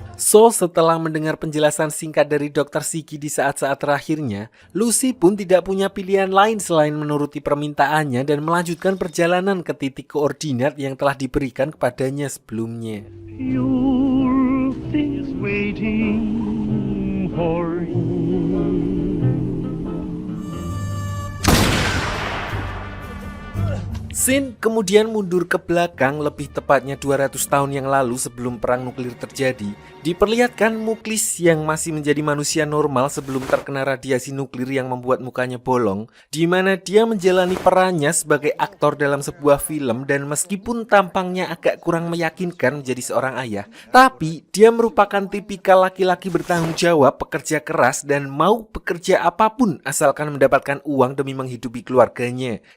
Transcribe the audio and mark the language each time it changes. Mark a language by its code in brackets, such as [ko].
[id] So, setelah mendengar penjelasan singkat dari Dr. Siggy di saat-saat terakhirnya, Lucy pun tidak punya pilihan lain selain menuruti permintaannya dan melanjutkan perjalanan ke titik koordinat yang telah diberikan kepadanya sebelumnya. [en] Your thing is waiting for you. [id] Scene kemudian mundur ke belakang, lebih tepatnya 200 tahun yang lalu sebelum perang nuklir terjadi. Diperlihatkan Muklis yang masih menjadi manusia normal sebelum terkena radiasi nuklir yang membuat mukanya bolong, di mana dia menjalani perannya sebagai aktor dalam sebuah film dan meskipun tampangnya agak kurang meyakinkan menjadi seorang ayah, tapi dia merupakan tipikal laki-laki bertanggung jawab, pekerja keras dan mau bekerja apapun asalkan mendapatkan uang demi menghidupi keluarganya.